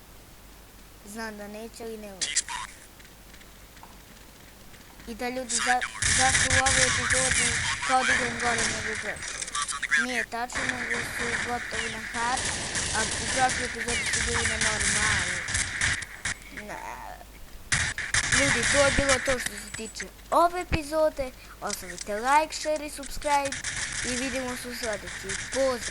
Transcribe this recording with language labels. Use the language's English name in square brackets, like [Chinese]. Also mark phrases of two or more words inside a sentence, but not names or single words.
[Bosnian] Znam da neće, ali ne uvijek. I da ljudi, zašto u ovoj epizodi kao da idem gore nego gore? Nije tačno, nego su gotovi na hard, a u prošloj epizodi su bili na normali. Ljudi, to je bilo to što se tiče ove epizode. Ostavite [English] like, share [Bosnian] i subscribe i vidimo se u sljedećoj. Pozdrav!